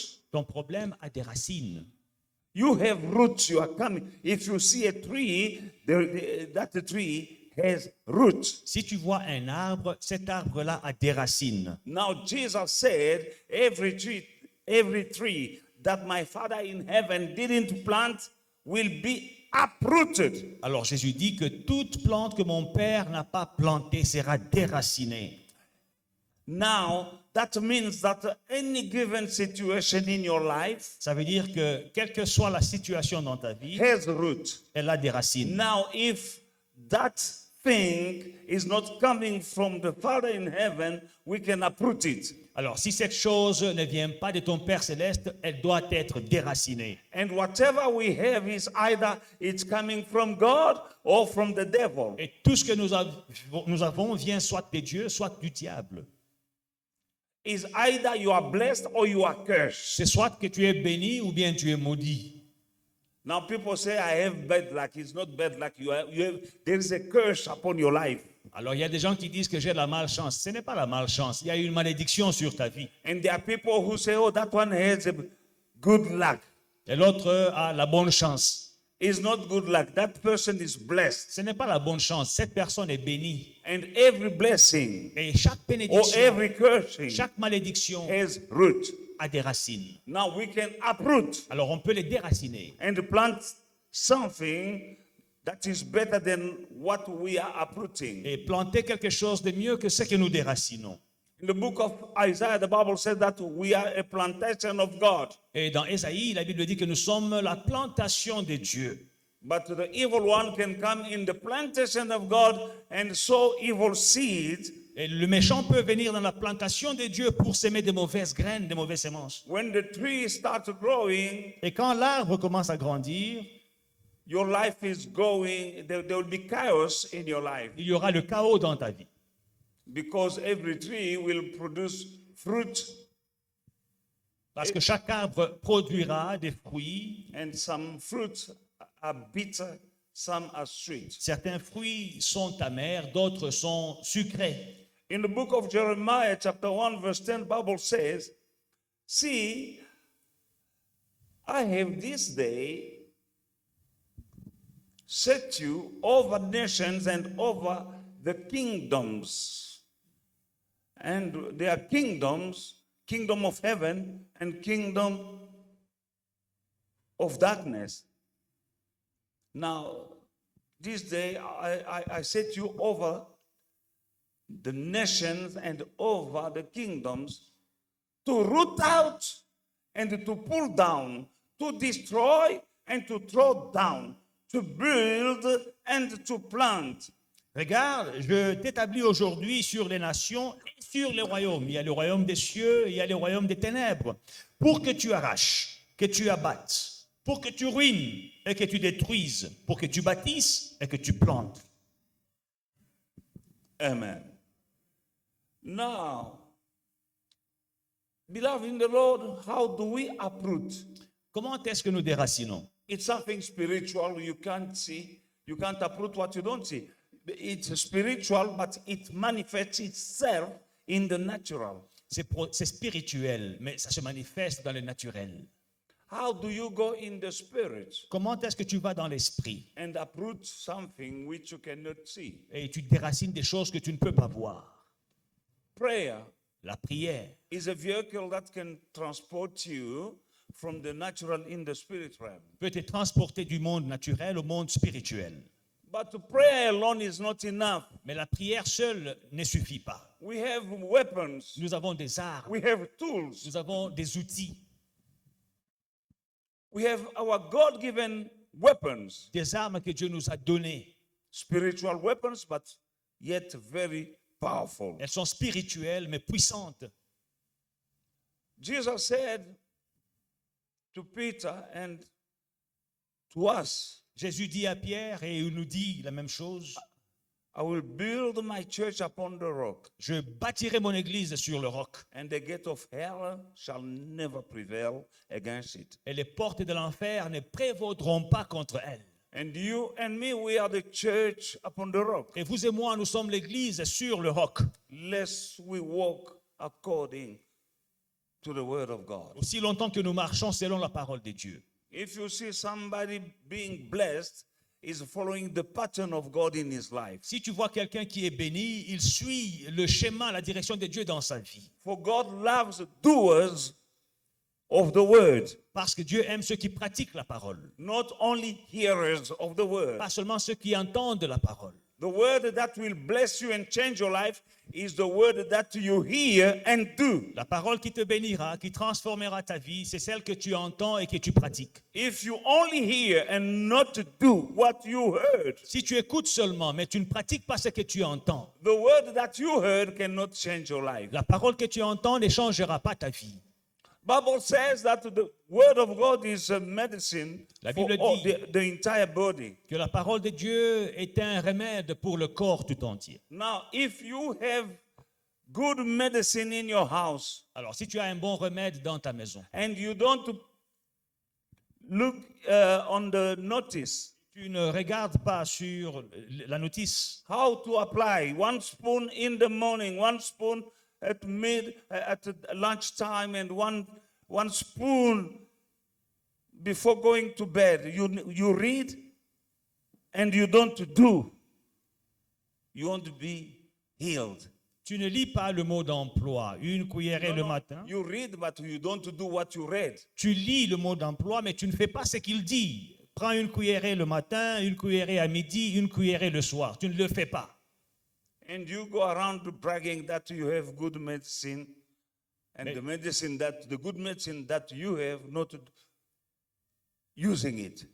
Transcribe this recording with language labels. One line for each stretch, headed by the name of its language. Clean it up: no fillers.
French: Ton problème a des racines.
English: You have roots. You are coming. If you see a tree, that tree has roots.
French: Si tu vois un arbre, cet arbre-là a des racines.
English: Now Jesus said, every tree that my Father in heaven didn't plant will be uprooted.
French: Alors Jésus dit que toute plante que mon Père n'a pas plantée sera déracinée.
English: Now, that means that any given situation in your life
French: Ça veut dire que quelle que soit la situation dans ta vie,
English: has roots.
French: elle a des racines.
English: Now, if that thing is not coming from the Father in heaven, we can uproot it.
French: Alors si cette chose ne vient pas de ton Père céleste, elle doit être déracinée.
English: And whatever we have is either it's coming from God or from the devil.
French: Et tout ce que nous avons vient soit de Dieu, soit du diable.
English: Is either you are blessed or you are cursed.
French: C'est soit que tu es béni ou bien tu es maudit.
English: Now people say I have bad luck. It's not bad luck. There is a curse upon your life.
French: Alors il y a des gens qui disent que j'ai de la malchance. Ce n'est pas la malchance, il y a une malédiction sur ta vie.
English: And there are people who say, oh, that one has a good luck.
French: Et l'autre a la bonne chance.
English: It's not good luck. That person is blessed.
French: Ce n'est pas la bonne chance, cette personne est bénie.
English: And every blessing
French: Et chaque
English: or
French: bénédiction,
English: every cursing
French: chaque malédiction
English: has root.
French: a des racines.
English: Now we can uproot
French: Alors on peut les déraciner
English: and plant something that is better than what we are uprooting.
French: et planter quelque chose de mieux que ce que nous déracinons.
English: In the book of Isaiah, the Bible says that we are a plantation of God.
French: Et dans Ésaïe, la Bible dit que nous sommes la plantation de Dieu.
English: But the evil one can come in the plantation of God and sow evil seeds.
French: Et le méchant peut venir dans la plantation de Dieu pour s'aimer de mauvaises graines, de mauvaises semences.
English: When the tree starts growing,
French: Et quand l'arbre commence à grandir,
English: your life is going, there will be chaos in your life.
French: il y aura le chaos dans ta vie.
English: Because every tree will produce fruit,
French: Parce que chaque arbre produira des fruits.
English: and some fruits are bitter, some are sweet.
French: Certains fruits sont amers, d'autres sont sucrés.
English: In the book of Jeremiah, chapter 1, verse 10, Bible says, see, I have this day set you over nations and over the kingdoms. And there are kingdoms, kingdom of heaven and kingdom of darkness. Now, this day I set you over the nations and over the kingdoms to root out and to pull down, to destroy and to throw down, to build and to plant.
French: Regarde, je t'établis aujourd'hui sur les nations et sur les royaumes. Il y a le royaume des cieux, il y a le royaume des ténèbres. Pour que tu arraches, que tu abattes, pour que tu ruines et que tu détruises, pour que tu bâtisses et que tu plantes.
English: Amen. Now, beloved in the Lord, how do we uproot?
French: Comment est-ce que nous déracinons?
English: It's something spiritual you can't see. You can't uproot what you don't see. It's spiritual, but it manifests itself in the natural.
French: C'est spirituel, mais ça se manifeste dans le naturel.
English: How do you go in the spirit
French: Comment est-ce que tu vas dans l'esprit
English: and uproot something which you cannot see?
French: et tu déracines des choses que tu ne peux pas voir?
English: Prayer
French: La prière
English: is a vehicle that can transport you from the natural in the spirit realm.
French: peut te transporter du monde naturel au monde spirituel.
English: But prayer alone is not enough.
French: Mais la prière seule ne suffit pas.
English: We have weapons.
French: Nous avons des armes,
English: We have tools.
French: nous avons des outils,
English: We have our God-given weapons.
French: des armes que Dieu nous a données.
English: Spiritual weapons, but yet very powerful.
French: Elles sont spirituelles mais puissantes.
English: Jesus said to Peter and to us,
French: Jésus dit à Pierre et il nous dit la même chose.
English: I will build my church upon the rock,
French: Je bâtirai mon église sur le roc
English: and the gate of hell shall never prevail against it.
French: et les portes de l'enfer ne prévaudront pas contre elle.
English: And you and me, we are the church upon the rock.
French: Et vous et moi, nous sommes l'église sur le roc.
English: Lest we walk according to the word of God.
French: Aussi longtemps que nous marchons selon la parole de Dieu.
English: If you see somebody being blessed, is following the pattern of God in his life.
French: Si tu vois quelqu'un qui est béni, il suit le schéma, la direction de Dieu dans sa vie.
English: For God loves doers of the word,
French: Parce que Dieu aime ceux qui pratiquent la parole.
English: not only hearers of the word.
French: Pas seulement ceux qui entendent la parole.
English: The word that will bless you and change your life is the word that you hear and do.
French: La parole qui te bénira, qui transformera ta vie, c'est celle que tu entends et que tu pratiques.
English: If you only hear and not do what you heard,
French: Si tu écoutes seulement, mais tu ne pratiques pas ce que tu entends,
English: the word that you heard cannot change your life.
French: la parole que tu entends ne changera pas ta vie.
English: Bible says that the word of God is a medicine
French: La
English: for
French: Bible
English: all,
French: dit-
English: the entire body.
French: Que la parole de Dieu est un remède pour le corps tout entier.
English: Now, if you have good medicine in your house
French: Alors, si tu as un bon remède dans ta maison,
English: and you don't look on the notice
French: tu ne regardes pas sur la notice
English: how to apply 1 spoon in the morning, 1 spoon at lunchtime, and one spoon before going to bed. You read and you don't do. You won't be healed.
French: tu ne lis pas le mot d'emploi, une cuillerée
English: No,
French: le
English: no,
French: matin.
English: you read, but you don't do what you read.
French: Tu lis le mot d'emploi, mais tu ne fais pas ce qu'il dit. Prends une cuillerée le matin, une cuillerée à midi, une cuillerée le soir. Tu ne le fais pas.
English: And you go around bragging that you have good medicine, and the good medicine that you have, not using it.